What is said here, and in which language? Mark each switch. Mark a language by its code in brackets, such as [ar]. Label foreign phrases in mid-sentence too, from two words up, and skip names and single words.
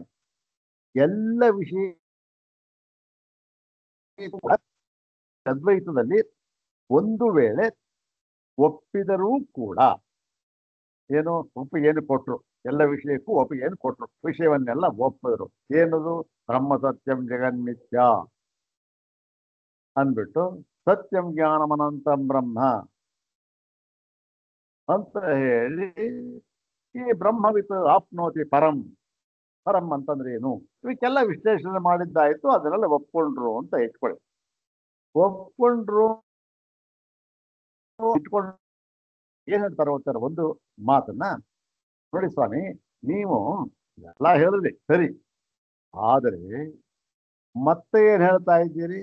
[kn] ಎಲ್ಲ ವಿಷಯ ಅದ್ವೈತದಲ್ಲಿ ಒಂದು ವೇಳೆ ಒಪ್ಪಿದರೂ ಕೂಡ ಏನು ಒಪ್ಪಿಗೆಯನ್ನು ಕೊಟ್ರು, ಎಲ್ಲ ವಿಷಯಕ್ಕೂ ಒಪ್ಪಿಗೆಯನ್ನು ಕೊಟ್ರು, ವಿಷಯವನ್ನೆಲ್ಲ ಒಪ್ಪಿದ್ರು. [sa] ಏನದು? ಬ್ರಹ್ಮ ಸತ್ಯಂ ಜಗನ್ಮಿಥ್ಯ ಅಂದ್ಬಿಟ್ಟು ಸತ್ಯಂ ಜ್ಞಾನಮನಂತಂ ಬ್ರಹ್ಮ [kn] ಅಂತ ಹೇಳಿ, ಈ [sa] ಬ್ರಹ್ಮವಿತ್ ಆಪ್ನೋತಿ ಪರಂ. [kn] ಪರಂ ಅಂತಂದ್ರೆ ಏನು? ಇವಕ್ಕೆಲ್ಲ ವಿಶ್ಲೇಷಣೆ ಮಾಡಿದ್ದಾಯ್ತು, ಅದನ್ನೆಲ್ಲ ಒಪ್ಕೊಂಡ್ರು ಅಂತ ಇಟ್ಕೊಳ್ಳಿ. ಒಪ್ಕೊಂಡ್ರು ಇಟ್ಕೊಂಡು ಏನ್ ಹೇಳ್ತಾರೆ ಓದ್ತಾರೆ ಒಂದು ಮಾತನ್ನ ನೋಡಿ, ಸ್ವಾಮಿ ನೀವು ಎಲ್ಲ ಹೇಳಿದ್ರಿ ಸರಿ, ಆದರೆ ಮತ್ತೆ ಏನ್ ಹೇಳ್ತಾ ಇದ್ದೀರಿ?